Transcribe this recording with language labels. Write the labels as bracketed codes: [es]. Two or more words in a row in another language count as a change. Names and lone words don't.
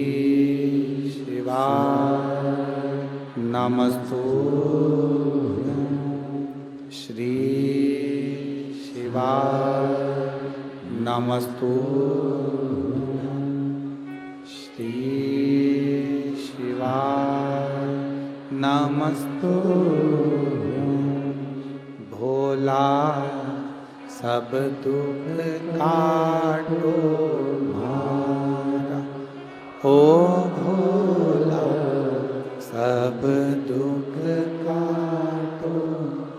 [sa] शिवाय नमस्तुभ्यम, श्री शिवाय नमस्तुभ्यम, श्री शिवाय नमस्तुभ्यम। [hi] भोला सब दुख काटो मारा, ओ भोला सब दुख काटो